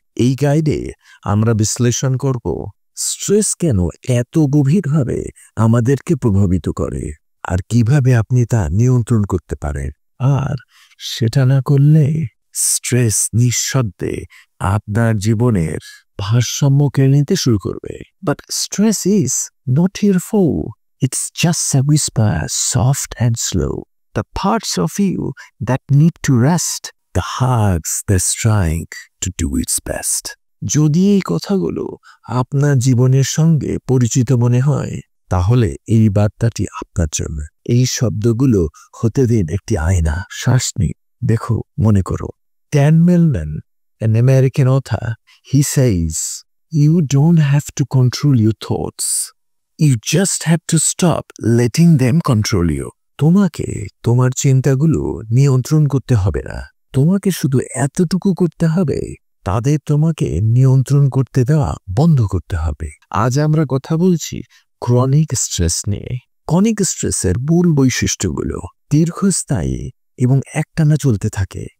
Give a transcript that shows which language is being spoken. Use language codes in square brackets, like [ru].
[bn] এই গাইডে আমরা বিশ্লেষণ করব স্ট্রেস কেন এত গভীরভাবে আমাদেরকে প্রভাবিত করে আর কিভাবে আপনি তা নিয়ন্ত্রণ করতে পারেন। আর সেটা না করলে স্ট্রেস নিঃশব্দে আপনার জীবনের ভারসাম্য কেড়ে নিতে শুরু করবে। [en] But stress is not your foe. It's just a whisper, soft and slow. The parts of you that need to rest, the hearts that's trying to do its best. [bn] যদি এই কথাগুলো আপনার জীবনের সঙ্গে পরিচিত মনে হয়, তাহলে এই বার্তাটি আপনার জন্য। এই শব্দগুলো হতে দিন একটি আয়না। শ্বাস নিন, দেখো, মনে করো। [en] Dan Millman, an American author, he says, you don't have to control your thoughts. You just have to stop letting them control you. [bn] তোমাকে তোমার চিন্তাগুলো নিয়ন্ত্রণ করতে হবে না, তোমাকে শুধু এতটুকু করতে হবে, তাদের তোমাকে নিয়ন্ত্রণ করতে দেওয়া বন্ধ করতে হবে। আজ আমরা কথা বলছি ক্রনিক স্ট্রেস নিয়ে। ক্রনিক স্ট্রেসের মূল বৈশিষ্ট্যগুলো দীর্ঘস্থায়ী এবং একটানা চলতে থাকে।